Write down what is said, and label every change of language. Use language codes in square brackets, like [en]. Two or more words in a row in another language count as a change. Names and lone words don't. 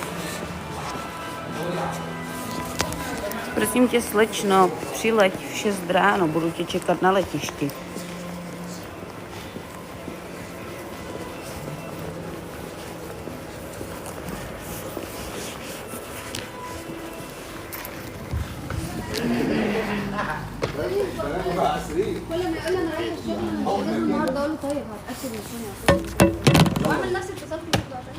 [cs] Prosím tě, slečno, přileď v 6 ráno, budu tě čekat na letišti. [ar] كل ما يقول لي انا رايح الشغل انا مش لازم النهارده اقول له طيب هتاكد من الدنيا واعمل نفس اتصال في الفيديو عشان